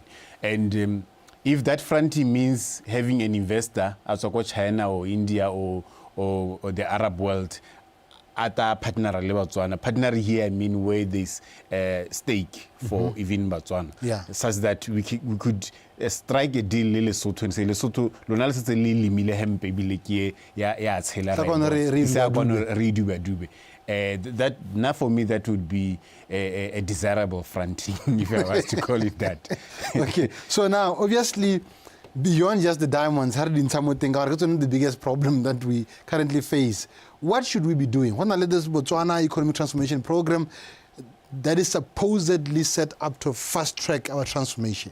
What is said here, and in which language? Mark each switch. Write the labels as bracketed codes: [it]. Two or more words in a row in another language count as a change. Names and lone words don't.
[en] And if that fronting means having an investor, as China or India or the Arab world, other partner le Botswana. Partner here, I mean, where there's stake for even Botswana. Yeah. Such that we could strike a deal le Lesotho and say Lesotho [tn] lona le setse le limile hempe bile ke ya tshela re [en] that now for me that would be a desirable fronting if I was to call it that. Okay, so now obviously beyond just the diamonds, the biggest problem that we currently face. What should we be doing? When I let this Botswana Economic Transformation Program that is supposedly set up to fast track our transformation.